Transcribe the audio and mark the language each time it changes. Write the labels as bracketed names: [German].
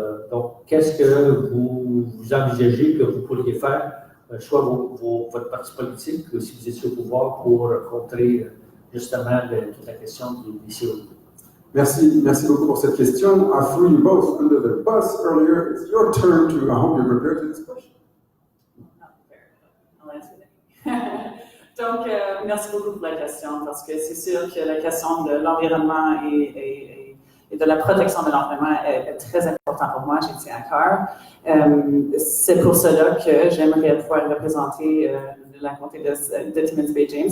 [French] Donc, qu'est-ce que vous envisagez que vous pourriez faire, soit votre parti politique, si vous étiez au pouvoir, pour contrer justement toute la question des CO2? Merci beaucoup pour cette question. [English] I threw you both under the bus earlier. It's your turn to, I hope you're prepared to this question. Not prepared. I'll answer that. [French] Donc, merci beaucoup pour la question, parce que c'est sûr que la question de l'environnement et de la protection de l'environnement est très importante pour moi, j'y tiens à cœur. C'est pour cela que j'aimerais pouvoir représenter la comté de Timmins-Baie James.